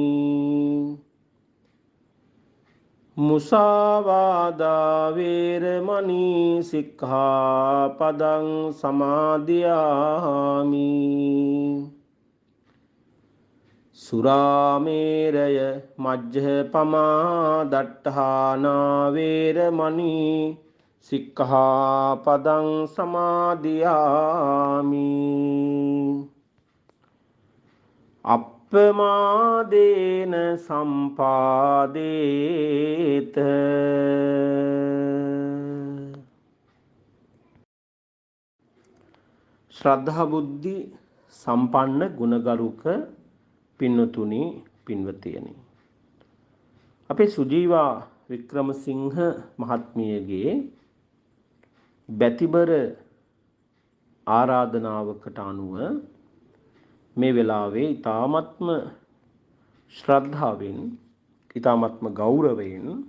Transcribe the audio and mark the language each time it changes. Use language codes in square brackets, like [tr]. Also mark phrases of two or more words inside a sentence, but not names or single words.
[pi] මුසාවාදා වේරමණී සික්ඛාපදං සමාදියාමි. සුරාමේරය මජ්ජපමා දට්ඨානා වේරමණී සික්ඛාපදං සමාදියාමි. අප්පමාදේන සම්පාදේත. [si] ශ්‍රද්ධා බුද්ධි සම්පන්න ගුණගරුක පින්නතුනි පින්වතියනි, අපේ සුජීවා වික්‍රමසිංහ මහත්මියගේ බැතිබර ආරාධනාවකට අනුව මේ වෙලාවේ ඊ타ත්ම ශ්‍රද්ධාවෙන් ඊ타ත්ම ගෞරවයෙන්